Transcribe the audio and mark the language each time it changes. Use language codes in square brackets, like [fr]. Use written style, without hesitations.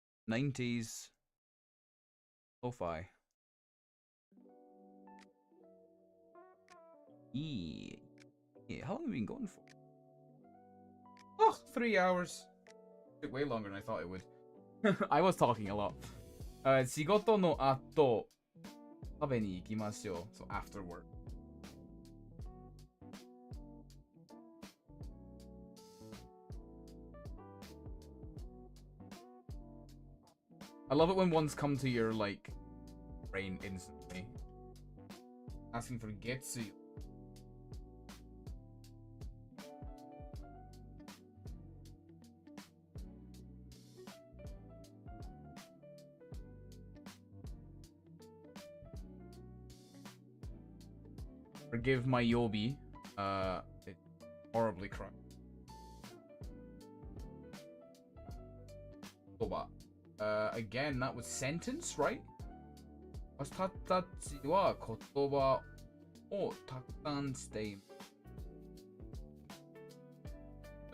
[en] 90s lo-fi. Yeah, how long have we been going for? Oh, 3 hours. Took way longer than I thought it would. I was talking a lot. [ja] 仕事の後、食べに行きましょう. [en] So after work. I love it when ones come to your, like, brain instantly. Asking for Getsu. Forgive my Yobi. It's horribly crap. Again, that was sentence, right? [ja] 私たちは言葉をたくさんしています。